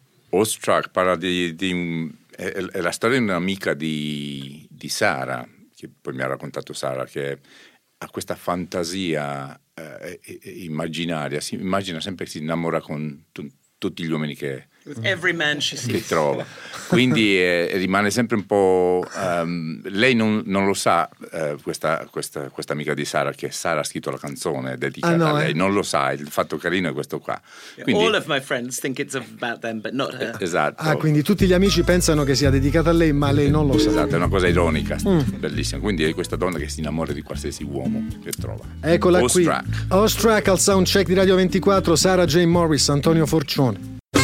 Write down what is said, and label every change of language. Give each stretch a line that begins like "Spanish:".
Italian: Awestruck parla è la storia di un'amica di Sara, che poi mi ha raccontato Sara, che ha questa fantasia immaginaria, si immagina sempre che si innamora con tutti gli uomini che
English: every man she sees.
Italian: Che trova. Quindi rimane sempre un po'. Lei non lo sa, questa amica di Sara, che Sara ha scritto la canzone dedicata a lei. Non lo sa. Il fatto carino è questo qua.
English: Quindi, all of my friends think it's about them, but not her.
Italian: Esatto. Ah, quindi tutti gli amici pensano che sia dedicata a lei, ma lei non lo sa. Esatto, è una cosa ironica, bellissima. Quindi è questa donna che si innamora di qualsiasi uomo che trova. Eccola qui. Awestruck al soundcheck di Radio 24, Sarah Jane Morris, Antonio Forcione.